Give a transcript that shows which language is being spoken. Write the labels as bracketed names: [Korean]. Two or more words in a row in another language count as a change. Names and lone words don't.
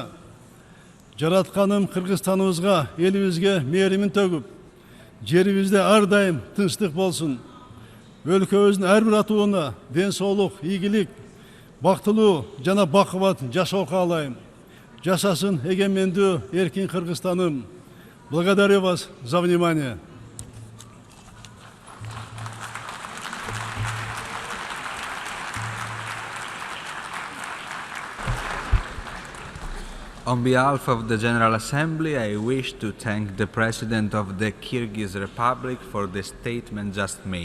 [Kyrgyz] Жаратканым Кыргызстаныбызга, элибизге мээримин төгүп, жерибизде ар дайым тынчтык болсун. Өлкөбүздүн ар бир атууна ден соолук, ийгилик, бактылуу жана бакубат жашоо каалайм. Жашасын эгемендүү эркин Кыргызстаным. [Russian] Благодарю вас за внимание. [English] On behalf of the General Assembly, I wish to thank the President of the Kyrgyz Republic for the statement just made.